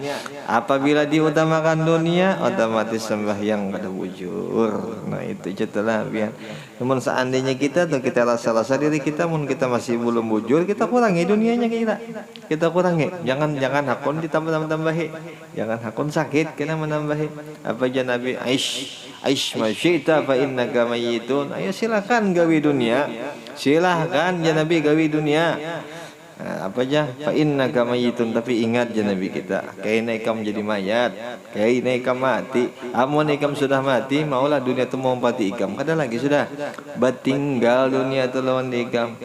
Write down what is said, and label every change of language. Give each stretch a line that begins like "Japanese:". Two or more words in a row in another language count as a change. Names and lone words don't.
Banjar: Apabila diutamakan dunia, otomatis sembahyang pada bujur. Nah itu cetelah biar. Namun seandainya kita tuh kita rasa diri kita, mun kita masih belum bujur, kita kurangi dunianya kita kurangi. Jangan hakun ditambah-tambahi. Jangan hakun sakit kena menambahi. Apa aja
Arabic: نبي عش ما شئت فإنك ميت.
Banjar: Ayo silakan gawi dunia. Silahkan
Arabic: يا نبي
Banjar: gawi dunia. Nah, apa aja
Arabic: فإنك ميت,
Banjar: tapi ingat
Arabic: يا نبي
Banjar: kita kaina ikam jadi mayat, kaina ikam mati. Amun ikam sudah mati, maulah dunia itu mau pati ikam. Kada lagi sudah batinggal dunia itu lawan ikam.